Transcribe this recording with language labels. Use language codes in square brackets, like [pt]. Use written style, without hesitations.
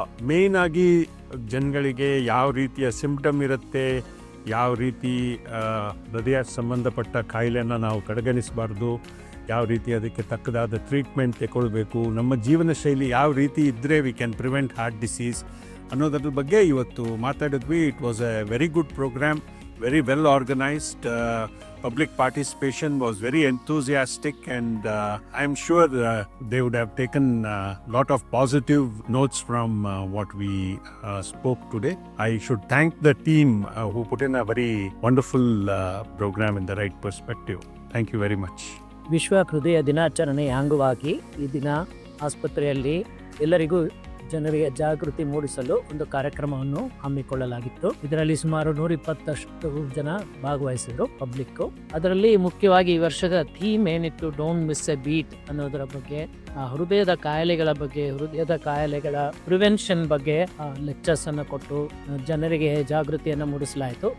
[kn] Main ಆಗಿ ಜನಗಳಿಗೆ ಯಾವ ರೀತಿಯ ಸಿಂಪ್ಟಮ್ ಇರುತ್ತೆ, ಯಾವ ರೀತಿ ಹೃದಯ ಸಂಬಂಧಪಟ್ಟ ಕಾಯಿಲೆಯನ್ನು ನಾವು ಕಡೆಗಣಿಸಬಾರ್ದು, ಯಾವ ರೀತಿ ಅದಕ್ಕೆ ತಕ್ಕದಾದ ಟ್ರೀಟ್ಮೆಂಟ್ ತಗೊಳ್ಬೇಕು, ನಮ್ಮ ಜೀವನ ಶೈಲಿ ಯಾವ ರೀತಿ ಇದ್ದರೆ [en] we can prevent heart disease [kn] ಅನ್ನೋದ್ರ ಬಗ್ಗೆ ಇವತ್ತು ಮಾತಾಡಿದ್ವಿ. [en] It was a very good programme, very well organised. Public participation was very enthusiastic, and I'm sure they would have taken a lot of positive notes from what we spoke today. I should thank the team who put in a very wonderful program in the right perspective. Thank you very much. [kn] ವಿಶ್ವ ಹೃದಯ ದಿನಾಚರಣೆಯ ಅಂಗವಾಗಿ ಈ ದಿನ ಆಸ್ಪತ್ರೆಯಲ್ಲಿ ಎಲ್ಲರಿಗೂ ಜನರಿಗೆ ಜಾಗೃತಿ ಮೂಡಿಸಲು ಒಂದು ಕಾರ್ಯಕ್ರಮವನ್ನು ಹಮ್ಮಿಕೊಳ್ಳಲಾಗಿತ್ತು. ಇದರಲ್ಲಿ ಸುಮಾರು 120 ಜನ ಭಾಗವಹಿಸಿದ್ರು ಪಬ್ಲಿಕ್. ಅದರಲ್ಲಿ ಮುಖ್ಯವಾಗಿ ಈ ವರ್ಷದ ಥೀಮ್ ಏನಿತ್ತು, [en] don't miss a beat [kn] ಅನ್ನೋದರ ಬಗ್ಗೆ, ಹೃದಯದ ಕಾಯಿಲೆಗಳ ಬಗ್ಗೆ, ಹೃದಯದ ಕಾಯಿಲೆಗಳ ಪ್ರಿವೆನ್ಷನ್ ಬಗ್ಗೆ ಲೆಕ್ಚರ್ಸ್ ಅನ್ನು ಕೊಟ್ಟು ಜನರಿಗೆ ಜಾಗೃತಿಯನ್ನು ಮೂಡಿಸಲಾಯಿತು.